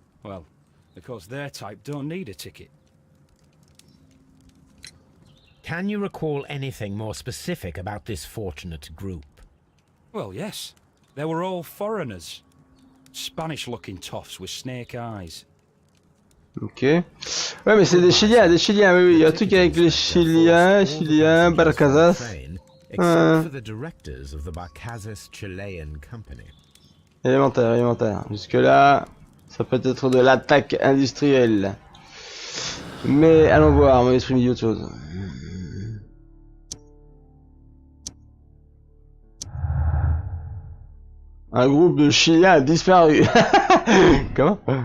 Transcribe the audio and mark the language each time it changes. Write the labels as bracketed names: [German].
[English] Well, because their type don't need a ticket. Can you recall anything more specific about this fortunate group? Well, yes. They were all foreigners. Spanish-looking toffs with snake eyes. Ok. [French] Ouais, mais c'est des Chiliens, oui, oui. Il y a un truc avec les Chiliens, Barcazas. [English] Except for the directors of the Barcazas Chilean Company. [French] Élémentaire, élémentaire. Jusque là, ça peut être de l'attaque industrielle. Mais allons voir, mon esprit me dit autre chose. Un groupe de Chiliens a disparu. Comment?